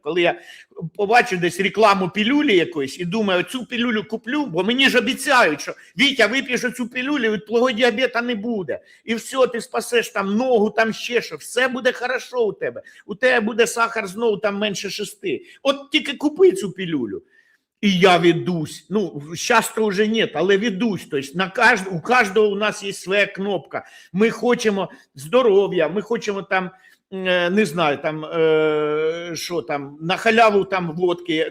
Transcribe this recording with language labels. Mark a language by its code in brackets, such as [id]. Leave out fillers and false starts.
[uk] Коли я побачу десь рекламу пілюлі якоїсь і думаю, цю пілюлю куплю, бо мені ж обіцяють, що Вітя, вип'єш цю пілюлю, від твого діабета не буде. І все, ти спасеш там ногу, там ще що, все буде хорошо у тебе. У тебе буде сахар знову там менше 6. От тільки купи цю пілюлю. [ru] И я ведусь. Ну, сейчас-то уже нет, але ведусь. То есть у каждого у нас есть своя кнопка. [uk] Ми хочемо здоров'я, ми хочемо там, не знаю, там, що там, на халяву там водки.